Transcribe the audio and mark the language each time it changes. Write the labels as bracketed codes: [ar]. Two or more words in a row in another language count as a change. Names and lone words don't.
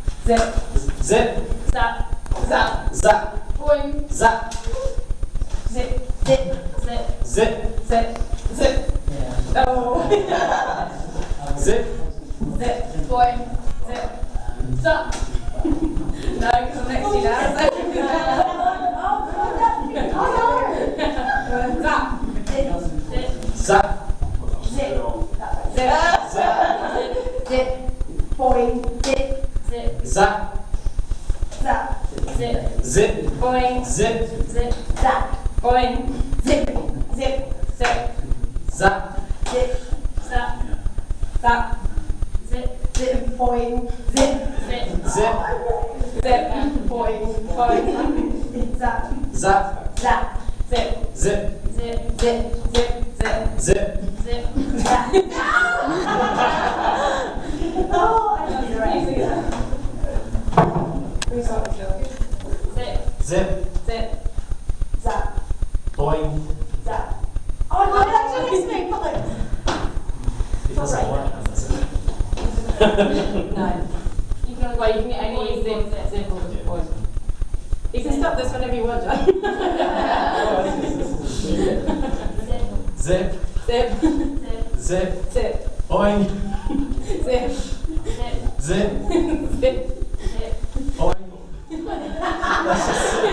[en] zip, zip, zap, zap, zap, boing, zap, zip, zip, zip, zip, zip, zip. Oh. zip, Zip, boing, zip, zap. No, because I'm next to you now. So. Zap, zip, zap, zip, zip, zip, boing, zip, zip, zap, zap, zip, zip, boing, zip, zip, zap, boing, zip, zip, zip, zap, zip, zap, zap, zip, zip, boing, zip, zip, zip, zip, boing, boing, zap, zap, zap, zip, zip, zip, zip, zip, zip, zip. zip, zap. Oh, I love the rest. Who's on the show? Zip, Zip, zip, zap, boing. zap. Oh no, that should explain colours. It doesn't work. No. You can only use zip, zip, or boing. You can stop this whenever you want, John. Zip, Zip, zip, zip, boing. zip, Zip, zip, zip. boing. That's just